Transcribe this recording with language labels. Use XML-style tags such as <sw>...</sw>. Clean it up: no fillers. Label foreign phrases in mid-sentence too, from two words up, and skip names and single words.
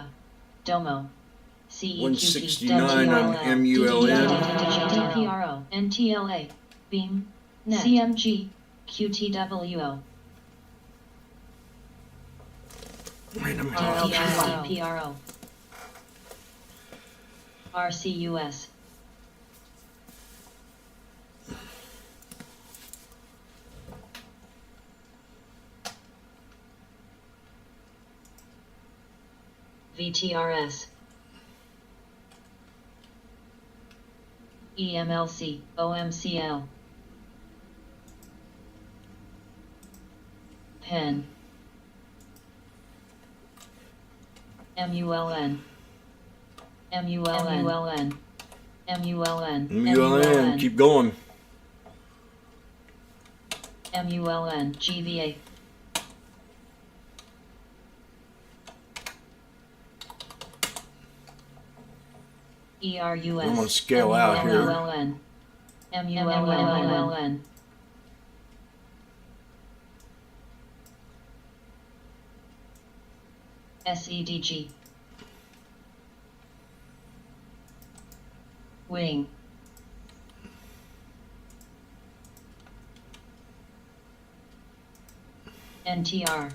<en>Domo. CEQP. 169 on MULN. DPRO. NTLA. Beam. Net. CMG. QTWO. Wait a minute. PRO. RCUS. VTRS. EMLC, OMCL. PEN. MULN. MULN. MULN. MULN. Keep going. MULN. GVA. ERUS. I'm gonna scale out here. MULN. MULN. SEDG. Wing. NTR.</en>